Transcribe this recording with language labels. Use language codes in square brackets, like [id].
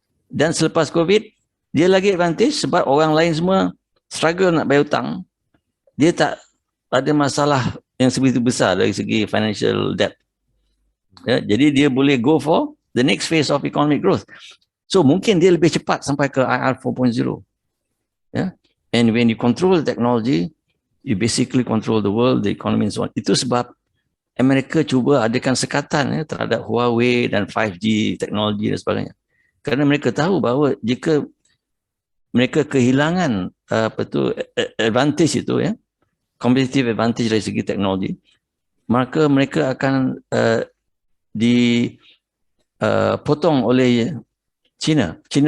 [ms] Dan selepas COVID, dia lagi advantage sebab orang lain semua struggle nak bayar hutang. Dia tak ada masalah yang sebegitu besar dari segi financial debt. Ya, jadi dia boleh [en] go for the next phase of economic growth. [ms] So mungkin dia lebih cepat sampai ke IR 4.0. Ya. [en] And when you control the technology, you basically control the world, the economy and so on. [ms] Itu sebab Amerika cuba adakan sekatan, ya, terhadap Huawei dan 5G teknologi dan sebagainya. Kerana mereka tahu bahawa jika mereka kehilangan advantage itu, ya, [en] competitive advantage [ms] dari segi teknologi, maka mereka akan dipotong oleh China.